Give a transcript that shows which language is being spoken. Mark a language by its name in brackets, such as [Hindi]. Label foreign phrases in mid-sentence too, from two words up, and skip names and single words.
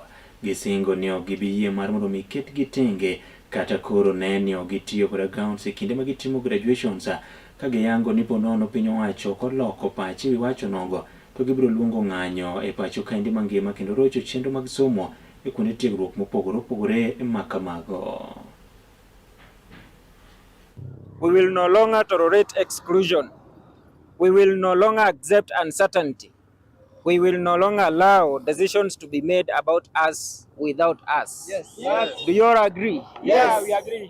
[Luo (Kenya and Tanzania)] Gisingo ni ok gibiyie mar mondo mi ket gitenge kata koro neni ok gitiyo kod gowns e kinde magitimo graduations ka giyango ni ponono piny owacho koloko pachi wacho nogo to gibiro luongo ng'anyo e pacho kaendi mangima kendo rocho chenro mag somo e kuonde tiegruok mopogore opogore makamago. [English] We will no longer tolerate exclusion. We will no longer accept uncertainty. We will no longer allow decisions to be made about us without us. Yes. Yes. Do you all agree? Yeah, we agree.